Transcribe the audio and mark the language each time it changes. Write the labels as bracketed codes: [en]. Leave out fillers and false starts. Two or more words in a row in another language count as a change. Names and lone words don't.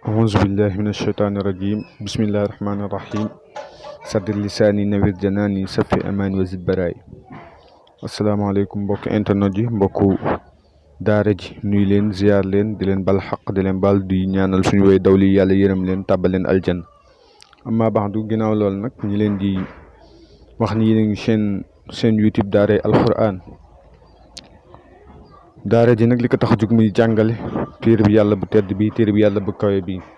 [ar] أعوذ بالله من الشيطان الرجيم بسم الله الرحمن الرحيم سدد لساني نوير جناني سفي أمان وزد براي السلام عليكم [wo] mbokk internet yi mbokku daara ji nuy leen ziar leen di leen bal xaq di leen bal di ñaanal suñu way dawli yàlla yërëm leen tàbbal leen aljanna amma baxdu ginnaaw lool nag ñi leen di wax ni yéen a ngi seen YouTube daaray alquran daara ji nag li ko tax a jug muy jàngale téere bi yàlla bu tedd bi téere bi yàlla bu kawe bi